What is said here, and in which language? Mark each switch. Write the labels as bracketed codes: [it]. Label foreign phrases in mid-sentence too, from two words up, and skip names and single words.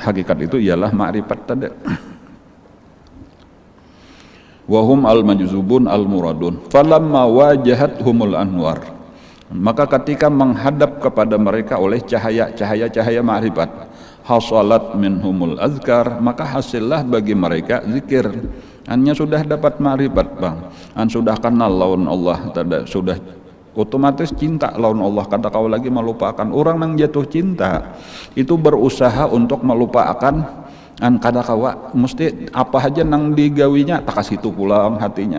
[id] Hakikat itu ialah ma'rifat tadi. [ar] Wahum al-majzubun al-muradun falamma wajahathumul anwar, [id] maka ketika menghadap kepada mereka oleh cahaya ma'rifat, [ar] hasalat minhumul azkar, [id] maka hasillah bagi mereka zikir. [bjn] Hanya sudah dapat ma'rifat bang, sudah kenal lawan Allah, sudah otomatis cinta lawan Allah, kada kau lagi melupakan. Orang nang jatuh cinta itu berusaha untuk melupakan, kada kawa mesti apa aja nang digawinya tak kasih itu pulang hatinya.